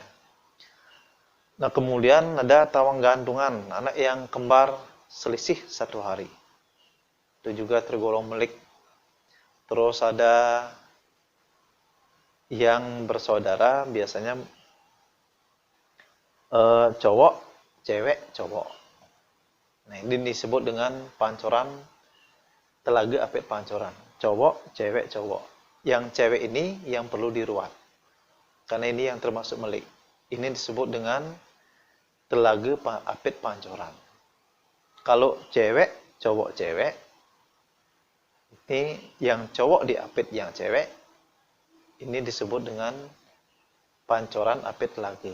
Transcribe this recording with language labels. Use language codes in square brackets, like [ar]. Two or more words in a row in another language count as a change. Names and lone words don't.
[id] Nah, kemudian ada [jv] tawang gantungan, [id] anak yang kembar selisih 1 hari. Itu juga tergolong melik. Terus ada yang bersaudara, biasanya cowok, cewek, cowok. Nah, ini disebut dengan [jv] pancoran telaga apit pancoran. [id] Cowok, cewek, cowok. Yang cewek ini yang perlu diruat. Karena ini yang termasuk melik. Ini disebut dengan [jv] telaga apit pancoran. [id] Kalau cewek, cowok cewek, ini yang cowok diapit yang cewek, ini disebut dengan [jv] pancoran apit laki.